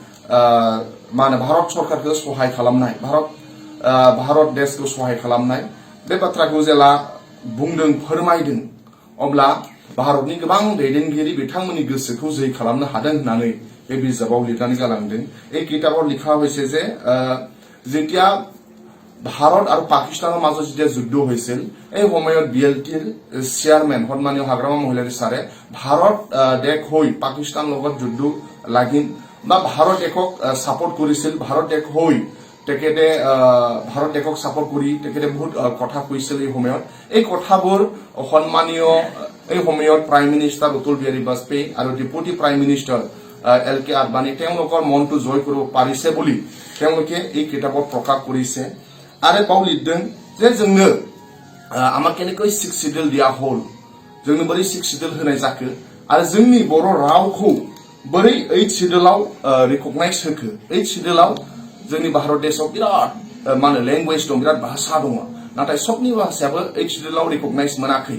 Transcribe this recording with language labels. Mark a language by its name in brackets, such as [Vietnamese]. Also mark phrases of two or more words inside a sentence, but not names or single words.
[Bodo] भारत सरकारखौ सहाय खालामनाय भारत देशखौ सहाय खालामनाय बे बाथ्राखौ जेला बुंदों फोरमायदों अब्ला भारतनि गोबां दैदेनगिरि बिथांमोननि गोसोखौ जै खालामनो हादों होननानै बे बिजाबाव लिरनानै गालांदों। [Assamese] এই কিতাপত লিখা হৈছে যে যেতিয়া ভাৰত আৰু পাকিস্তানৰ মাজত যেতিয়া যুদ্ধ হৈছিল এই সময়ত বিএলটিৰ চেয়াৰমেন সন্মানীয় হাগ্ৰামা মহিলাৰী সাৰে ভাৰত দেশ হৈ পাকিস্তান লগত যুদ্ধ লাগিল বা ভাৰত দেশক সাপোৰ্ট কৰিছিল। ভাৰত দেশ হৈ তেখেতে ভাৰত দেশক সাপোৰ্ট কৰি তেখেতে বহুত কথা কৈছিল। এই কথাবোৰ সন্মানীয় এই সময়ত প্ৰাইম মিনিষ্টাৰ অটল বিহাৰী বাজপেয়ী আৰু ডেপুটি প্ৰাইম মিনিষ্টাৰ এল কে আডবাণী তেওঁলোকৰ মনটো জয় কৰিব পাৰিছে বুলি তেওঁলোকে এই কিতাপত প্ৰকাশ কৰিছে। [Bodo] आरो बाव लिरदों जे जोंनो [Assamese] আমাৰ কেনেকৈ [English] six schedule [Bodo] दिया हल जोंनो बोरै [English] six schedule [Bodo] होनाय जाखो आरो जोंनि बर' रावखौ बोरै 8 सिडिउलाव रिकगनाइज होखो। 8 सिडिउलाव जोंनि भारत देशआव बिराद लैंग्वेज दं, बिराद भाषा दङ, नाथाय सबनि भाषायाबो 8 सिडिउलाव रिकगनाइज मोनाखै।